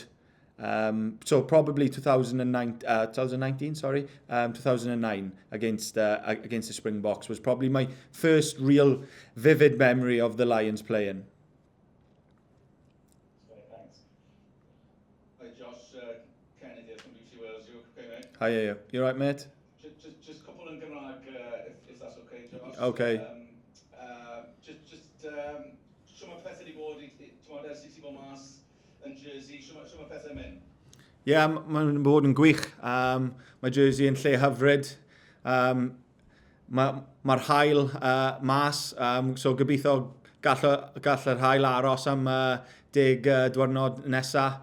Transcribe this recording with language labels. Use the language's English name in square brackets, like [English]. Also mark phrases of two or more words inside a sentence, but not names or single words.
[English] So probably 2009 against the Springboks was probably my first real vivid memory of the Lions playing. Thanks. Hi Josh, Kenneth here from BBC Wales. You okay, mate? Hi, yeah. You alright, mate? Just couple [Welsh] yn Gymraeg, [English] if that's okay, Josh. Okay. [Welsh] Shwma pethau di bod, ti'n ers i ti bod mas yn Jersey, shwma pethau mynd? Yeah, mae'n bod yn gwych. Mae Jersey yn lle hyfryd. Mae'r haul mas, so gobeithio gall yr haul aros am 10 diwrnod nesaf.